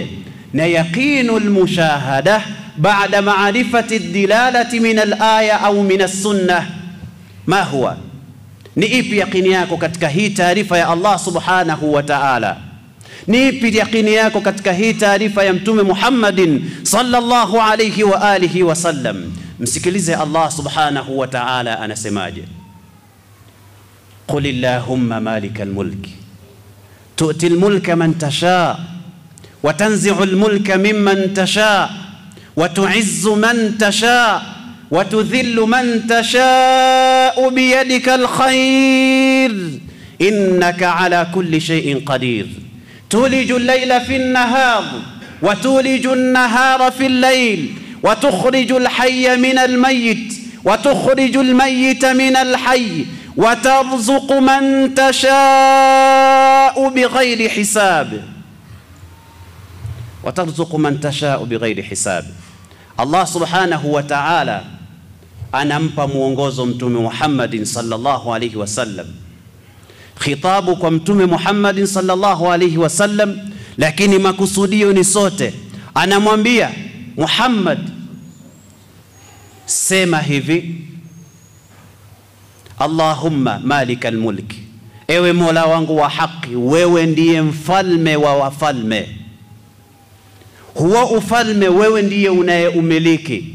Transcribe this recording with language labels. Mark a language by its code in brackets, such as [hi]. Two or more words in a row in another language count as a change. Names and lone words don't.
[ar] Na يقين المشاهدة بعد معرفة دلالة من الآية أو من السنة ما هو? [sw] Ni ipi yaqini yako katika hii taarifa ya Allah [ar] سبحانه وتعالى? [sw] Ni ipi yaqini yako katika hii taarifa ya Mtume Muhammadin [ar] صلى الله عليه وآله وسلم? [sw] Msikilize Allah [ar] سبحانه وتعالى [sw] anasemaje: [ar] قل اللهم مالك الملك تؤتي الملك من تشاء وتنزع الملك ممن تشاء وتعز من تشاء وتذل من تشاء بيدك الخير إنك على كل شيء قدير. تولج الليل في النهار وتولج النهار في الليل وتخرج الحي من الميت وتخرج الميت من الحي وترزق من تشاء بغير حساب وترزق من تشاء بغير حساب. [sw] Allah [ar] سبحانه وتعالى [sw] anampa muongozo Mtume Muhammadin [ar] صلى الله عليه وسلم, [sw] khitabu kwa Mtume Muhammadin [ar] صلى الله عليه وسلم, [sw] lakini makusudio ni sote. Anamwambia Muhammad, sema hivi: [ar] اللهم مالك الملك, [sw] ewe Mola wangu wa haki, wewe ndiye mfalme wa wafalme, huo ufalme wewe ndiye unayeumiliki.